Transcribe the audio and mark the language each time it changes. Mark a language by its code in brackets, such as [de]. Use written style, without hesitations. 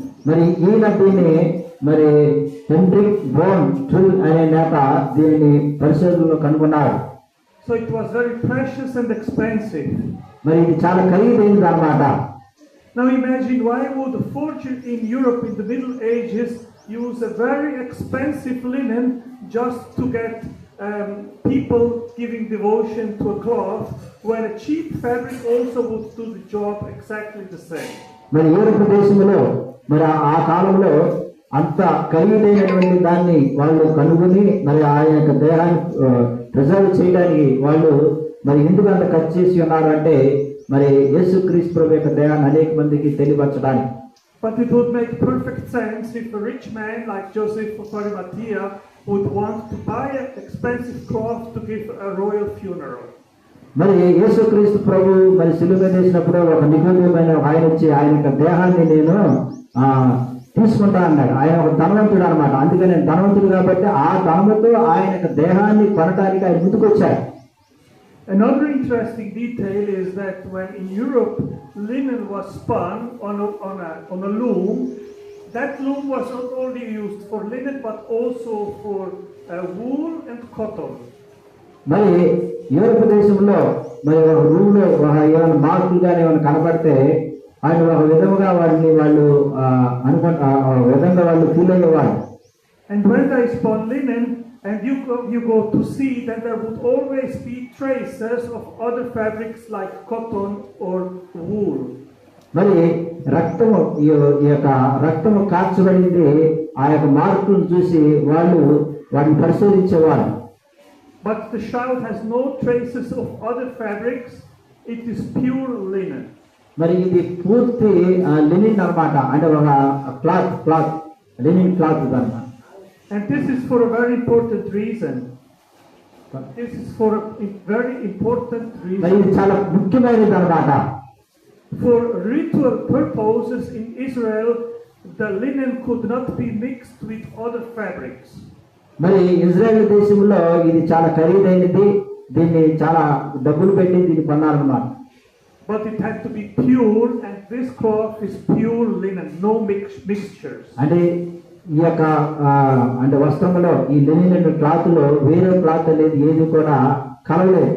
[te] మరి ఈయన దీన్ని మరి హెన్రిక్ బోన్ ట్రిల్ అనే నేత దీనిని పరిశోధనలో కనుగొన్నారు. [en] So it was very precious and expensive. [te] మరి ఇది చాలా ఖరీదైనది అన్నమాట. [en] Now imagine, why would a forger in Europe in the Middle Ages use a very expensive linen just to get people giving devotion to a cloth, when a cheap fabric also would do the job exactly the same. [te] మరి Europe దేశంలో మరి ఆ కాలంలో అంత ఖరీదైనటువంటి దాన్ని వాళ్ళు కనుగొని మరి ఆయన యొక్క దేహాన్ని ప్రిజర్వ్ చేయడానికి వాళ్ళు మరి ఎందుకు అంత ఖర్చు చేసి ఉన్నారంటే మరి యేసుక్రీస్తు ప్రభు యొక్క దేహాన్ని అనేక మందికి తెలియపరచడానికి. [en] But it would make perfect sense if a rich man like Joseph of Arimathea would want to buy an expensive cloth to give a royal funeral. [te] మరి యేసుక్రీస్తు ప్రభు మరి శిలువ మీద వేసినప్పుడు ఒక నిగూఢమైన ఆయన వచ్చి ఆయన యొక్క దేహాన్ని నేను తీసుకుంటా అన్నాడు. ఆయన ఒక ధనవంతుడు అన్నమాట. అందుకని నేను ధనవంతుడు కాబట్టి ఆ ధనముతో ఆయన యొక్క దేహాన్ని కొనడానికి ఆయన ముందుకొచ్చాడు. [en] Another interesting detail is that when in Europe linen was spun on a loom, that loom was not only used for linen but also for wool and cotton. [te] మరి యూరప్ దేశంలో మరి ఒక రూమ్లో ఏమైనా మార్కులు కానీ ఏమైనా కనబడితే ఆయన ఒక విధముగా వాటిని వాళ్ళు అనుకుంటా విధంగా వాళ్ళు ఫీల్ అయ్యేవాళ్ళు. [en] And when they spun linen and you go to see, then there would always be traces of other fabrics like cotton or wool. [te] మరి రక్తము ఈ యొక్క రక్తము కార్చబడింది ఆ యొక్క మార్కులను చూసి వాళ్ళు వాటిని పరిశోధించేవారు. [en] But the shroud has no traces of other fabrics. It is pure linen. [te] మరి ఇది పూర్తి లినిన్ అన్నమాట. అంటే ఒక క్లాత్ లినిన్ క్లాత్ అన్నమాట. [en] And this is for a very important reason. This is for a very important [te] మరి ఇది [en] reason. [te] చాలా ముఖ్యమైనది అన్నమాట. [en] For ritual purposes in Israel, the linen could not be mixed with other fabrics. [te] మరి Israel దేశంలో ఇది చాలా ఖరీదైనది. దీన్ని చాలా డబ్బులు పెట్టి దీన్ని కొన్నారన్నమాట. [en] But it had to be pure, and this cloth is pure linen, no mixtures. [te] అంటే ఈ యొక్క అంటే వస్త్రంలో ఈ లినిన్ క్లాత్ లో వేరే క్లాత్ అనేది ఏది కూడా కలవలేదు.